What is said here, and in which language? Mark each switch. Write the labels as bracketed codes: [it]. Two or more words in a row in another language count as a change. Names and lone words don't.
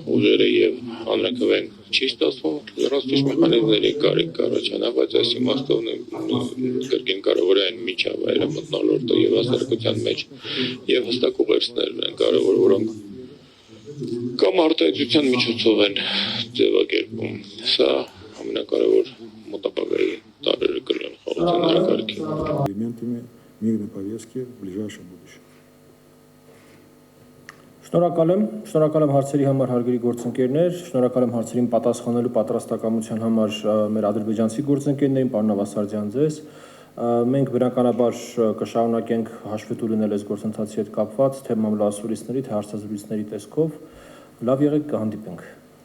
[hy] ուժերը եւ հանրաքվեն չի ստացվում, լրացուցիչ մեխանիզմների կարիք կառաջանա, բայց այս իմաստով կրկին կարևոր է այն միջավայրը մթնոլորտը եւ հասարակության մեջ եւ հստակ ուղերձներն են կարևոր, որոնք կամ արտահայտության միջոցով են ձևակերպում։ Սա ամենակարևոր մոտապագայի տարերը կլինեն խաղաղության օրակարգին։ [ru] элементами мирной повестки в ближайшем будущем. [hy] Շնորհակալ եմ հարցերի համար հարգելի գործընկերներ, շնորհակալ եմ հարցերին պատասխանելու պատրաստակամության համար մեր ադրբեջանցի գործընկերներին, պարոն Ավասարդյան ձեզ։ Մենք բնականաբար կշարունակենք հաշվետու լինել այս գործընթացի հետ կապված, թե մամլոասուլիսների, թե հարցազրույցների տեսքով։ Լավ եղեք, կհանդիպենք։